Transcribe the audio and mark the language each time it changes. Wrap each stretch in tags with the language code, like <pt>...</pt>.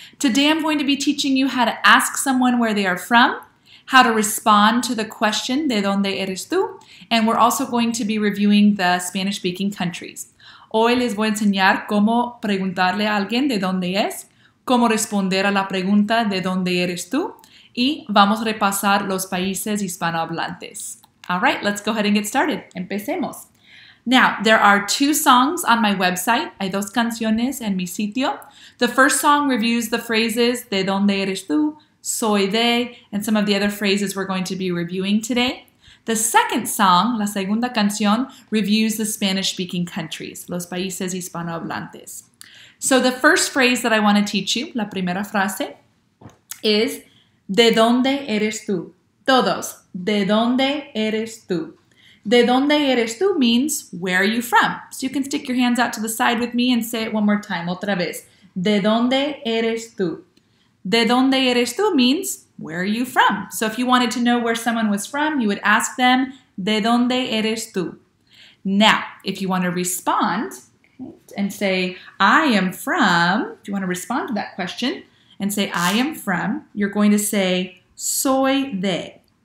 <en>Today I'm going to be teaching you how to ask someone where they are from, how to respond to the question,</en> <es>¿de dónde eres tú?</es> <en>And we're also going to be reviewing the Spanish-speaking countries.</en> <es>Hoy les voy a enseñar cómo preguntarle a alguien de dónde es, cómo responder a la pregunta ¿de dónde eres tú? Y vamos a repasar los países hispanohablantes.</es> <en>All right, let's go ahead and get started.</en> <es>Empecemos.</es> <en>Now, there are two songs on my website.</en> <es>Hay dos canciones en mi sitio.</es> <en>The first song reviews the phrases</en> <es>¿de dónde eres tú?, soy de,</es> <en>and some of the other phrases we're going to be reviewing today. The second song,</en> <es>la segunda canción,</es> <en>reviews the Spanish-speaking countries,</en> <es>los países hispanohablantes.</es> <en>So the first phrase that I want to teach you,</en> <es>la primera frase,</es> <en>is</en> <es>¿de dónde eres tú? Todos, ¿de dónde eres tú? ¿De dónde eres tú</es> <en>means where are you from? So you can stick your hands out to the side with me and say it one more time,</en> <es>otra vez. ¿De dónde eres tú? ¿De dónde eres tú</es> <en>means where are you from? So if you wanted to know where someone was from, you would ask them,</en> <es>¿de dónde eres tú?</es> <en>Now, if you want to respond and say, I am from, if you want to respond to that question, and say, I am from, you're going to say,</en> <es>soy de.</es>